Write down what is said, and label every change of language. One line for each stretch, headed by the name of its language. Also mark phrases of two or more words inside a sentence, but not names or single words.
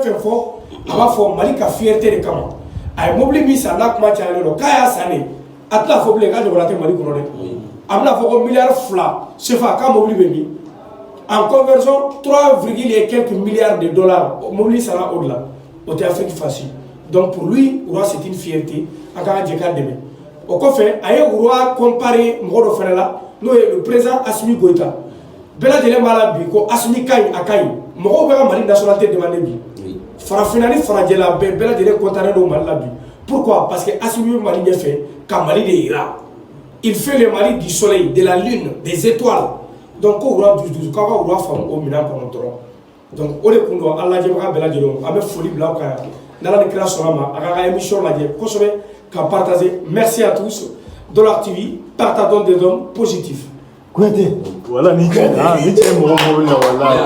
Bambara: fɛn fɔ a b'a fɔ mali ka fierté de kama a ye mobili min san n'a kuma cayalen don k'a y'a san de a tɛna fɔ bilen k'a ɲɔgɔnna tɛ mali kɔnɔ dɛ a bɛna fɔ ko miliyari 2 CFA k'a mobili bɛ min
French: en conversion
Bambara: 3,
French: et quelques milliards de dollars
Bambara: mobili sara o de la o tɛ
French: Afrique facile donc pour lui roi c'est une fierté
Bambara: an ka jɛ k'a dɛmɛ o kɔfɛ a ye roi comparé mɔgɔ dɔ fɛnɛ la n'o ye
French: le président
Bambara: Assimi Goïta bɛɛ lajɛlen b'a la bi ko Assimi ka ɲi a ka ɲi mɔgɔw bɛ ka mali
French: nationalité demander
Bambara: bi farafinna ni farajɛla bɛɛ lajɛlen content don mali la bi pourquoi parce que Assimi bɛ mali ɲɛfɛ ka mali de yira
French: il fait le Mali du soleil de la lune des étoiles
Bambara: donc ko roi 12 k'aw ka roi faamu o minɛn kɔnɔ dɔrɔn donc o de kun don an lajɛbaga bɛɛ lajɛlen an bɛ foli bila aw kan yan n'ala ni kira sɔnna ma a ka émission lajɛ kosɛbɛ ka partager
French: merci à tous Dollar TV partageons des hommes positifs. Voilà,
Bambara: ni cɛ mɔgɔ mobili la walahi